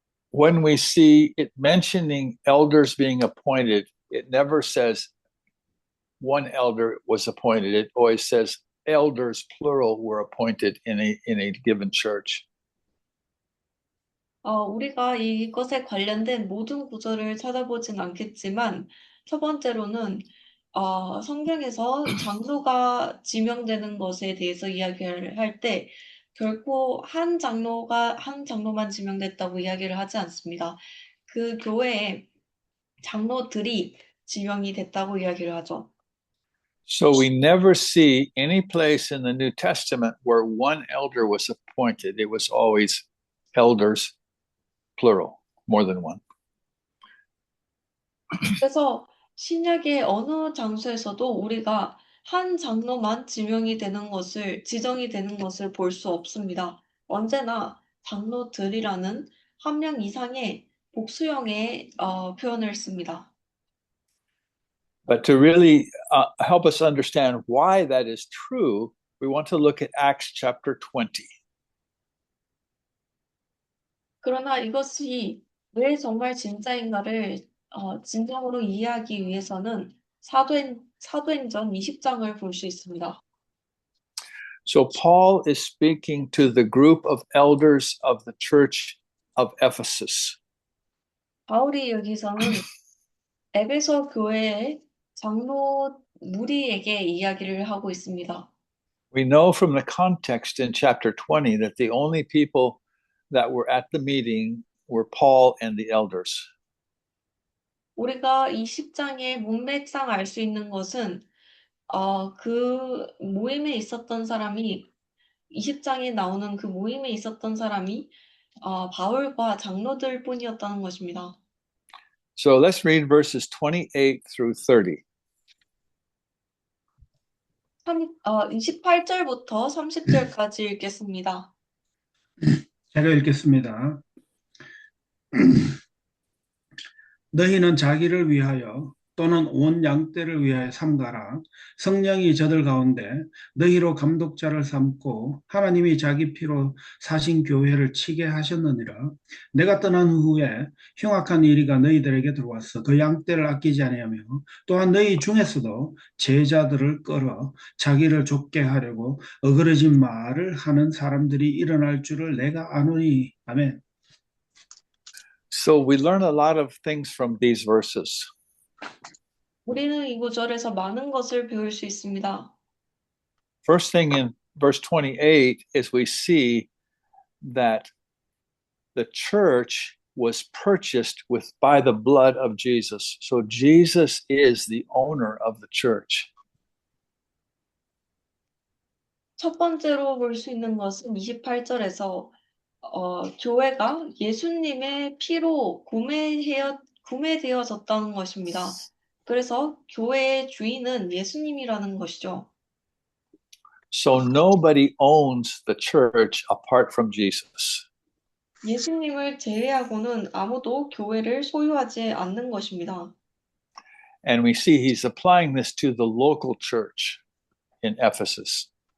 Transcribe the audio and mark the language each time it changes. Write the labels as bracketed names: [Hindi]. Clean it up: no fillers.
[English] when we see it mentioning elders being appointed, it never says one elder was appointed. It always says elders, plural, were appointed in a given church. [Korean] 우리가 이것에 관련된 모든 구절을 찾아보진 않겠지만, 첫 번째로는 성경에서 장로가 지명되는 것에 대해서 이야기를 할 때 결코 한 장로만 지명됐다고 이야기를 하지 않습니다. 그 교회에 장로들이 지명이 됐다고 이야기를 하죠. [English] So we never see any place in the New Testament where one elder was appointed. It was always elders, plural, more than one. [Korean] 그래서 신약의 어느 장소에서도 우리가 한 장로만 지정이 되는 것을 볼 수 없습니다. 언제나 장로들이라는 한 명 이상의 복수형의 표현을 씁니다. [English] But to really help us understand why that is true, we want to look at Acts chapter 20. [Korean] 그러나 이것이 왜 정말 진짜인가를 진정으로 이해하기 위해서는 사도행전 20장을 볼 수 있습니다. [English] So Paul is speaking to the group of elders of the church of Ephesus. [Korean] 바울이 여기서는 에베소 교회의 장로 무리에게 이야기를 하고 있습니다. [English] We know from the context in chapter 20 that the only people that were at the meeting were Paul and the elders. [Korean] 우리가 이 10장의 문맥상 알 수 있는 것은 그 모임에 있었던 사람이 20장에 나오는 그 모임에 있었던 사람이 바울과 장로들 뿐이었다는 것입니다. [English] So let's read verses 28 through 30. [Korean] 28절부터 30절까지 읽겠습니다. 제가 읽겠습니다. 너희는 자기를 위하여 또는 온 양떼를 위하여 삼가라. 성령이 저들 가운데 너희로 감독자를 삼고 하나님이 자기 피로 사신 교회를 치게 하셨느니라. 내가 떠난 후에 흉악한 이리가 너희들에게 들어왔어. 그 양떼를 아끼지 아니하며 또한 너희 중에서도 제자들을 끌어 자기를 좁게 하려고 어그러진 말을 하는 사람들이 일어날 줄을 내가 아노니. 아멘. [English] So we learn a lot of things from these verses. [Korean] 우리는 이 구절에서 많은 것을 배울 수 있습니다. [English] First thing in verse 28 is we see that the church was purchased by the blood of Jesus. So Jesus is the owner of the church. [Korean] 첫 번째로 볼 수 있는 것은 28절에서 교회가 예수님의 피로 구매되어졌다는 것입니다. 그래서 교회의 주인은 예수님이라는 것이죠. [English] So nobody owns the church apart from Jesus. [Korean] 예수님을 제외하고는 아무도 교회를 소유하지 않는 것입니다. [English] And we see he's applying this to the local church in Ephesus.